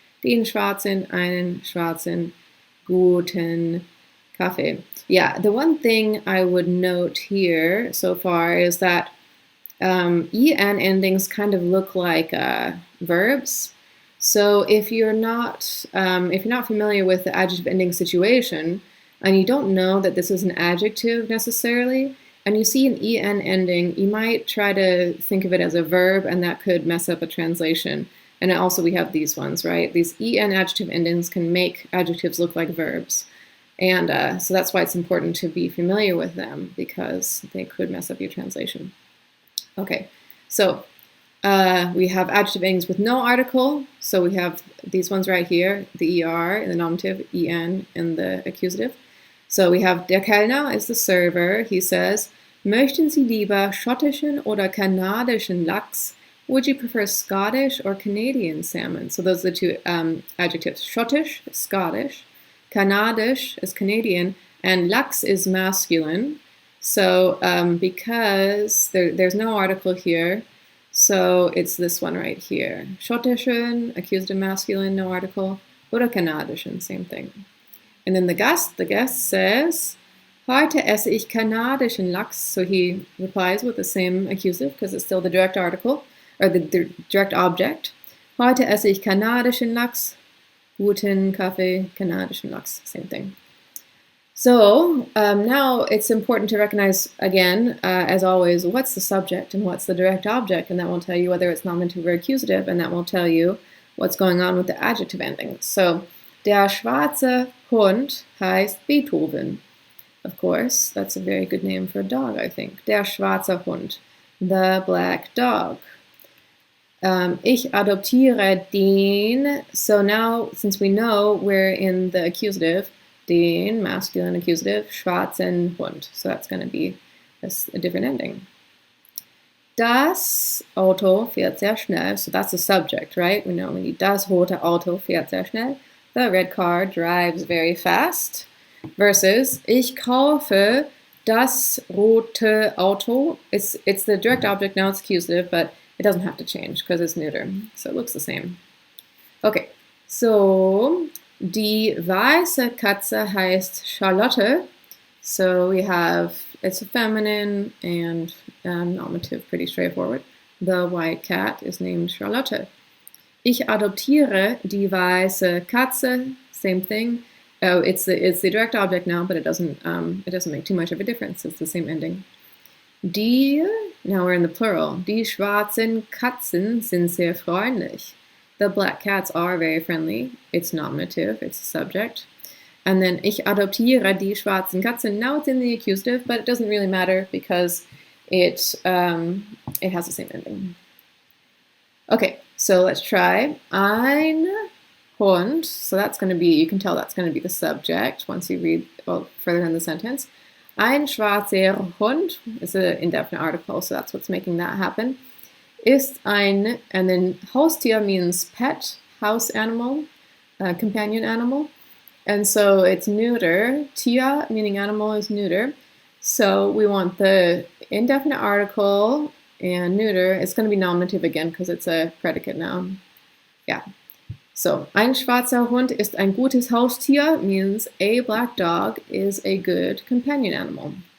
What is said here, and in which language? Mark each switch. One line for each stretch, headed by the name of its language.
German: Den schwarzen, einen schwarzen, guten Kaffee.
English: Yeah, the one thing I would note here so far is that en endings kind of look like verbs. So if you're not familiar with the adjective ending situation, and you don't know that this is an adjective necessarily, and you see an en ending, you might try to think of it as a verb, and that could mess up a translation. And also we have these ones, right? These en adjective endings can make adjectives look like verbs. And so that's why it's important to be familiar with them, because they could mess up your translation. Okay, so we have adjective endings with no article. So we have these ones right here, the er in the nominative, en in the accusative. So we have der Kellner is the server. He says,
German: möchten Sie lieber schottischen oder kanadischen Lachs?
English: Would you prefer Scottish or Canadian salmon? So those are the two adjectives. Schottisch is Scottish, Kanadisch is Canadian, and Lachs is masculine. So because there's no article here, so it's this one right here. Schottischen, accusative masculine, no article, oder Kanadischen, same thing. And then the guest says,
German: heute esse ich kanadischen Lachs.
English: So he replies with the same accusative because it's still the direct article, or the direct object.
German: Heute esse ich kanadischen Lachs. Guten Kaffee, kanadischen Lachs,
English: same thing. So now it's important to recognize, again, as always, what's the subject and what's the direct object, and that will tell you whether it's nominative or accusative, and that will tell you what's going on with the adjective endings.
German: So, der schwarze Hund heißt Beethoven.
English: Of course, that's a very good name for a dog, I think. Der schwarze Hund, the black dog.
German: Ich adoptiere den.
English: So now, since we know we're in the accusative, den, masculine accusative, schwarzen Hund. So that's going to be a different ending.
German: Das Auto fährt sehr schnell.
English: So that's the subject, right? We know we need
German: das rote Auto fährt sehr schnell.
English: The red car drives very fast. Versus,
German: ich kaufe das rote Auto.
English: It's the direct object, now it's accusative, but it doesn't have to change because it's neuter. So it looks the same. Okay, so
German: die weiße Katze heißt Charlotte.
English: So we have, it's a feminine and nominative, pretty straightforward. The white cat is named Charlotte.
German: Ich adoptiere die weiße Katze.
English: Same thing. Oh, it's the direct object now, but it doesn't make too much of a difference. It's the same ending. Die, now we're in the plural.
German: Die schwarzen Katzen sind sehr freundlich.
English: The black cats are very friendly. It's nominative. It's a subject. And then
German: ich adoptiere die schwarzen Katzen.
English: Now it's in the accusative, but it doesn't really matter because it has the same ending. Okay, so let's try.
German: Ein Hund.
English: So that's going to be, you can tell that's going to be the subject once you read further in the sentence.
German: Ein schwarzer Hund
English: is an indefinite article, so that's what's making that happen. Ist ein, and then Haustier means pet, house animal, companion animal. And so it's neuter. Tier, meaning animal, is neuter. So we want the indefinite article and neuter. It's going to be nominative again because it's a predicate noun. Yeah. So,
German: ein schwarzer Hund ist ein gutes Haustier
English: means a black dog is a good companion animal.